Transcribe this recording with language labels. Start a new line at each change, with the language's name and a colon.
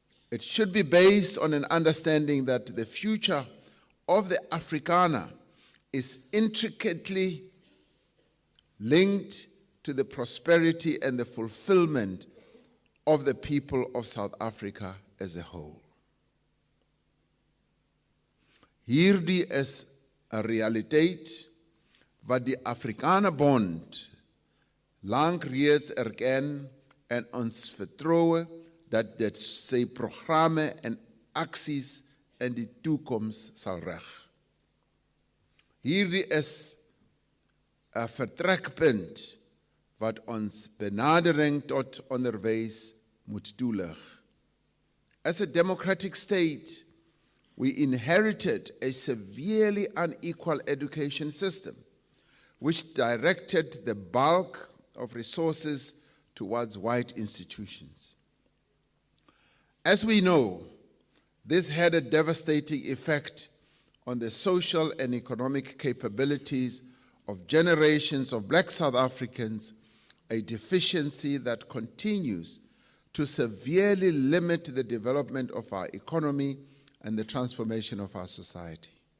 English: It should be based on an understanding that the future of the Afrikaner is intricately linked to the prosperity and the fulfillment of the people of South Africa as a whole.
Afrikaans: Hierdie is 'n realiteit wat die Afrikanerbond lank reeds erken en ons vertroue dat dit sy programme en aksies in die toekoms sal reg. Hierdie is 'n vertrekpunt wat ons benadering tot onderwys moet toelig.
English: As a democratic state, we inherited a severely unequal education system, which directed the bulk of resources towards white institutions. As we know, this had a devastating effect on the social and economic capabilities of generations of black South Africans, a deficiency that continues to severely limit the development of our economy and the transformation of our society.